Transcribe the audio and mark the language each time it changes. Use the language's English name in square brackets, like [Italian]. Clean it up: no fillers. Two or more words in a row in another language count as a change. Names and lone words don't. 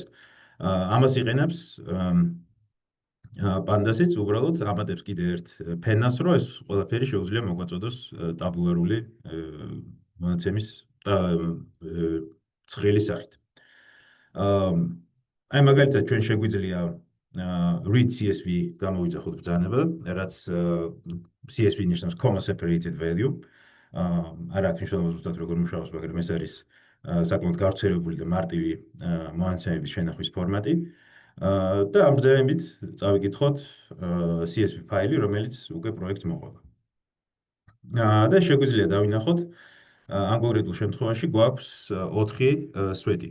[Georgian] ამას იყენებს Pandas-იც უბრალოდ ამატებს კიდე ერთ ფენას, რომ ეს ყველაფერი შეუძლია მოგვაწოდოს ტაბულარული მონაცემის ცხრილი სახით. აი მაგალითად ჩვენ შეგვიძლია [English] read CSV [Georgian] გამოვიძახოთ ბრძანება, რაც CSV ნიშნავს [English] comma separated value. [Georgian] არ აქვს მნიშვნელობა ზუსტად როგორ მუშაობს, მაგრამ ეს არის საკმაოდ გავრცელებული და მარტივი მონაცემების შენახვის ფორმატი. და ამ ბრძანებით წავიკითხოთ CSV ფაილი, რომელიც უკვე პროექტს მოყვება. და შეგვიძლია დავინახოთ ამ კონკრეტულ შემთხვევაში გვაქვს 4 სვეტი.